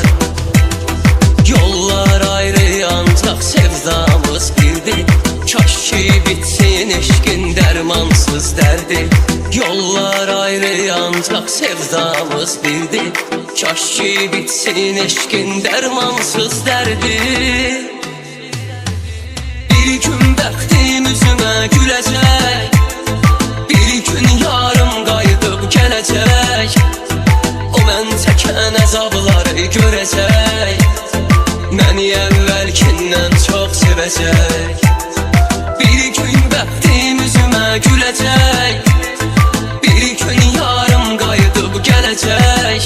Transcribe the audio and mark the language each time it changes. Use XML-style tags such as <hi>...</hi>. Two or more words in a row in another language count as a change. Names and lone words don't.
<tr>Yollar ayrı ancak sevdamız birdir, kaş ki bitsin eşkin dermansız derdi. Yollar ayrı ancak sevdamız birdir, kaş ki bitsin eşkin dermansız derdi.</tr> <az>Bir gün bəxtim üzümə güləcək, bir gün yarım qayıdıb gələcək. O mən çəkən əzabları görəcək, məni əvvəlkindən çox sevəcək. Bir gün bəxtim üzümə güləcək, bir gün yarım qayıdıb gələcək.</az>